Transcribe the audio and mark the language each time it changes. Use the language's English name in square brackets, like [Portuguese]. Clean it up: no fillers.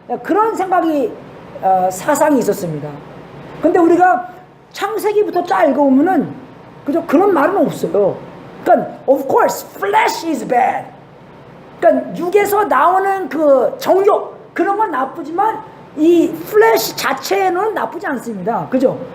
[Korean] 그런 생각이 사상이 있었습니다. 근데 우리가 창세기부터 쫙 읽어보면은 그죠? 그런 말은 없어요. 그러니까 [English] of course flesh is bad. [Korean] 그러니까 육에서 나오는 그 정욕 그런 건 나쁘지만 이 플래시 자체는 나쁘지 않습니다. 그죠?